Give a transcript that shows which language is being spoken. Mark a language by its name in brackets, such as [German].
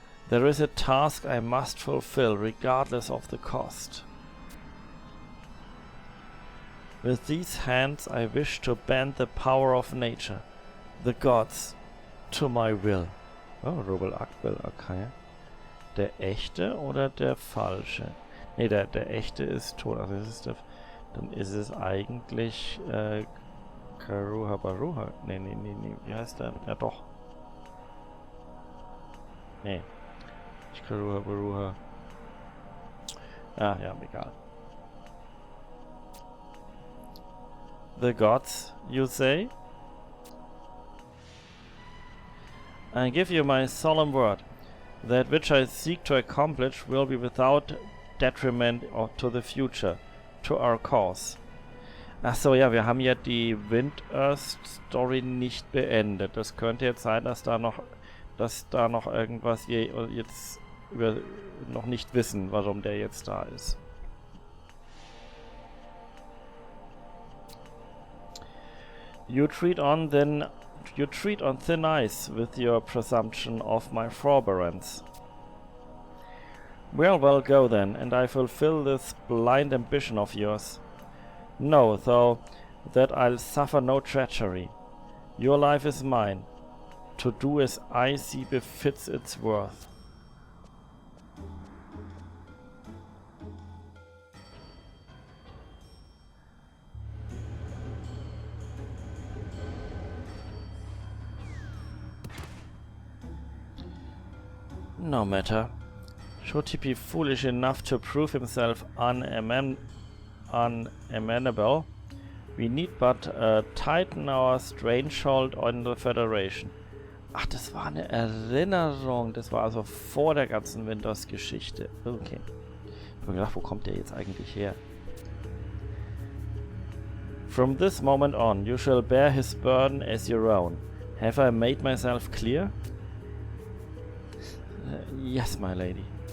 [English] There is a task I must fulfill regardless of the cost. With these hands I wish to bend the power of nature, the gods, to my will. [German] Oh, Robel Akbel, okay. Der echte oder der falsche? Ne, der echte ist tot. Also das ist Dann ist es eigentlich Karuha Baruha. Nee, wie heißt der? Ja doch. Nee. Nicht Karuha Baruha. Ah, ja, egal. [English] The gods, you say? I give you my solemn word. That which I seek to accomplish will be without detriment to the future, to our cause. [German] Ach so, ja, wir haben ja die Wind-Earth-Story nicht beendet. Das könnte jetzt sein, dass da noch irgendwas wir jetzt noch nicht wissen, warum der jetzt da ist. [English] You tread on thin ice with your presumption of my forbearance. Well, go then, and I fulfill this blind ambition of yours. Know, though, that I'll suffer no treachery. Your life is mine, to do as I see befits its worth. No matter. Should he be foolish enough to prove himself unamenable, we need but tighten our strange hold on the Federation. [German] Ach, das war eine Erinnerung. Das war also vor der ganzen Windows-Geschichte. Okay. Ich habe gedacht, wo kommt der jetzt eigentlich her? [English] From this moment on, you shall bear his burden as your own. Have I made myself clear? Yes, my lady.